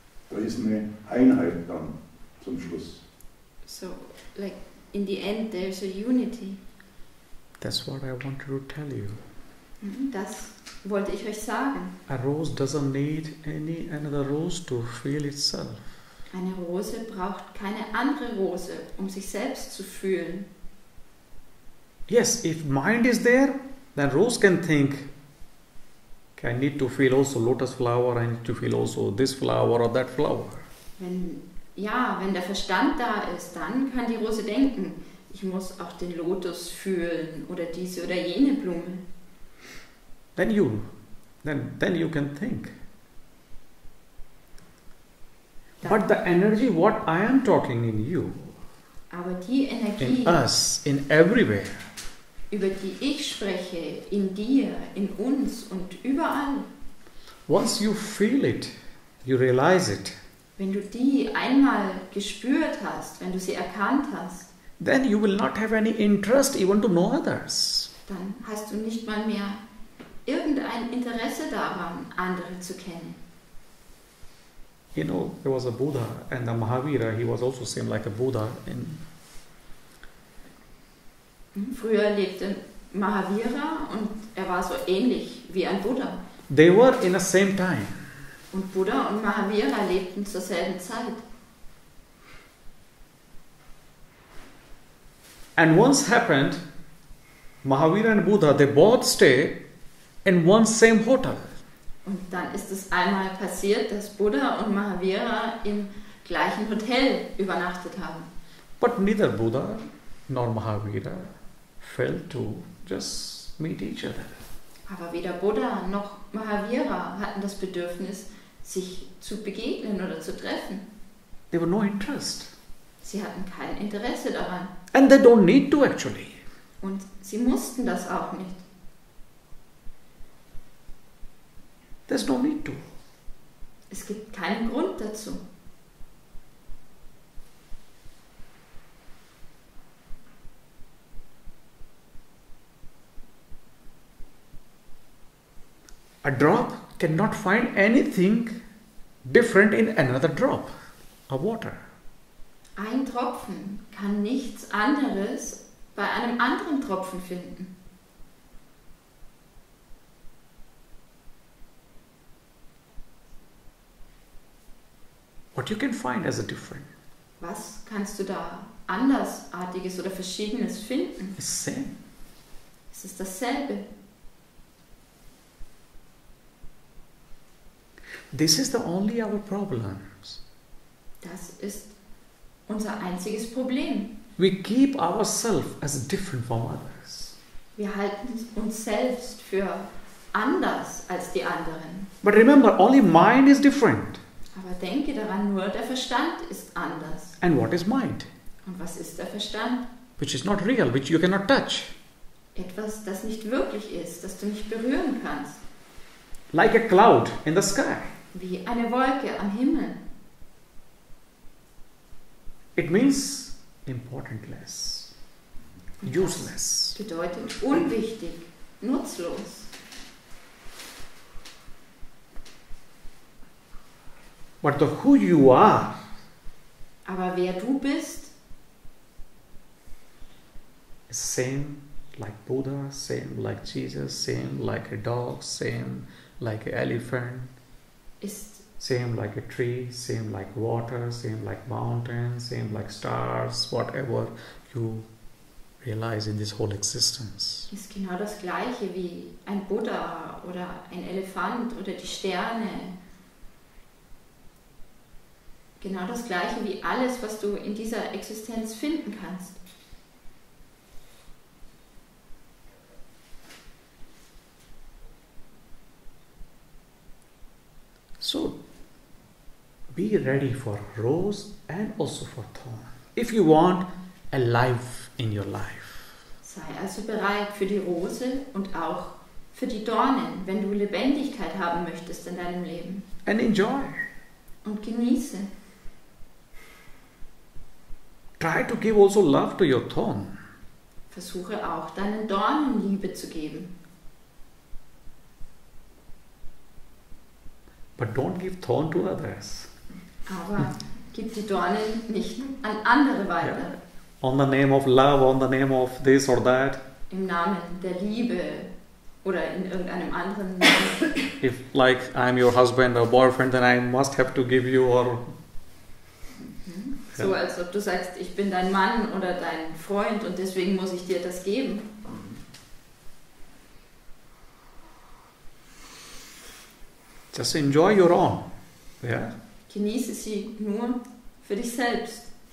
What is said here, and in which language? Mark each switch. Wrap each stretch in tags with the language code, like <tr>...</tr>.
<de>Da ist eine Einheit dann zum Schluss.</de> <en>So, like in the end, there's a unity. That's what I wanted to tell you.</en> <de>Das wollte ich euch sagen.</de> <en>A rose doesn't need any another rose to feel itself.</en> <de>Eine Rose braucht keine andere Rose, um sich selbst zu fühlen.</de> <en>Yes, if mind is there, then rose can think, okay, I need to feel also lotus flower, I need to feel also this flower or that flower.</en> <de>Wenn der Verstand da ist, dann kann die Rose denken, ich muss auch den Lotus fühlen oder diese oder jene Blume.</de> <en>Then you can think. But the energy, what I am talking in you,</en> <de>aber die Energie,</de> <en>in us, in everywhere,</en> <de>über die ich spreche, in dir, in uns und überall,</de> <en>once you feel it, you realize it,</en> <de>wenn du die einmal gespürt hast, wenn du sie erkannt hast,</de> <en>then you will not have any interest even to know others.</en> <de>dann hast du nicht mal mehr irgendein Interesse daran, andere zu kennen.</de> <en>You know, there was a Buddha and the Mahavira, he was also same like a Buddha.</en> <de>Früher lebte Mahavira und er war so ähnlich wie ein Buddha.</de> <en>They were in the same time.</en> <de>Und Buddha und Mahavira lebten zur selben Zeit.</de> <en>And once happened, Mahavira and Buddha, they both stay in one same hotel.</en> <de>Und dann ist es einmal passiert, dass Buddha und Mahavira im gleichen Hotel übernachtet haben.</de> <en>But neither Buddha nor Mahavira felt to just meet each other.</en> <de>Aber weder Buddha noch Mahavira hatten das Bedürfnis, sich zu begegnen oder zu treffen.</de> <en>There were no interest.</en> <de>Sie hatten kein Interesse daran.</de> <en>And they don't need to actually.</en> <de>Und sie mussten das auch nicht.</de> <en>There's no need to.</en> <de>Es gibt keinen Grund dazu.</de> <en>A drop cannot find anything different in another drop of water.</en> <de>Ein Tropfen kann nichts anderes bei einem anderen Tropfen finden.</de> <en>What you can find as a different?</en> <de>Was kannst du da Andersartiges oder Verschiedenes finden?</de> <en>It's same.</en> <de>Es ist dasselbe.</de> <en>This is the only our problems.</en> <de>Das ist unser einziges Problem.</de> <en>We keep ourselves as different from others.</en> <de>Wir halten uns selbst für anders als die anderen.</de> <en>But remember, only mind is different.</en> <de>Aber denke daran, nur der Verstand ist anders.</de> <en>And what is mind?</en> <de>Und was ist der Verstand?</de> <en>Which is not real, which you cannot touch.</en> <de>Etwas, das nicht wirklich ist, das du nicht berühren kannst.</de> <en>Like a cloud in the sky.</en> <de>Wie eine Wolke am Himmel.</de> <en>It means importantless, useless.</en> <de>Bedeutet unwichtig, nutzlos.</de> <en>But the who you are,</en> <de>Aber wer du bist,</de> <en>is same like Buddha, same like Jesus, same like a dog, same like an elephant,</en> <de>ist</de> <en>same like a tree, same like water, same like mountains, same like stars, whatever you realize in this whole existence.</en> <de>ist genau das Gleiche wie ein Buddha oder ein Elefant oder die Sterne. Genau das Gleiche wie alles, was du in dieser Existenz finden kannst.</de> <en>So, be ready for rose and also for thorn. If you want a life in your life.</en> <de>Sei also bereit für die Rose und auch für die Dornen, wenn du Lebendigkeit haben möchtest in deinem Leben.</de> <en>And enjoy.</en> <de>Und genieße.</de> <en>Try to give also love to your thorn.</en> <de>Versuche auch deinen Dornen Liebe zu geben.</de> <en>But don't give thorn to others.</en> <de>Aber gib die Dornen nicht an andere weiter.</de> <en>Yeah. On the name of love, on the name of this or that.</en> <de>Im Namen der Liebe oder in irgendeinem anderen Namen.</de> <en>If like I'm your husband or boyfriend, then I must have to give you or...</en> <de>So als ob du sagst, ich bin dein Mann oder dein Freund und deswegen muss ich dir das geben.</de> <en>Just enjoy your own. Yeah?</en> <de>Genieße sie nur für dich selbst.</de>